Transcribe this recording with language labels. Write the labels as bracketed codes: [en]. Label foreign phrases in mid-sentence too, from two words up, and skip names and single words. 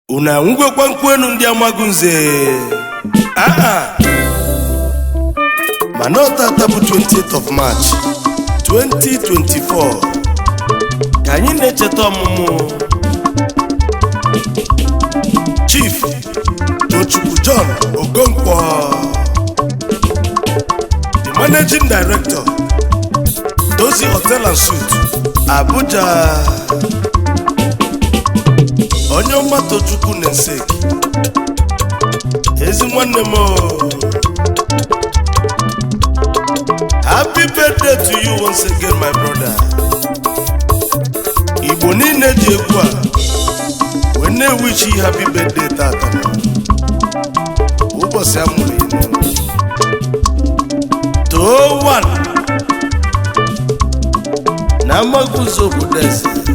[ig] Unu anwụgokwa nkwu enu ndị amaghị nze? Ah, ah. Mana ọ tata bụ twentieth of March, twenty twenty-four, ka anyị na-echeta ọmụmụ Chief Tochukwu John Okonkwo, [en] the Managing Director, [ig] Dozie Hotel and Suites, Abuja. Onye ọma Tochukwu Nenseki, ezi nwanne m o. [en] Happy birthday to you once again, my brother. [ig] Igbo niile ji egwu a wee na-ewichi [en] happy birthday [ig] tata. Ụbọchị a mụrụ ya n'ụlọ. [en] Too one [ig] na Amaguzo obodo eze.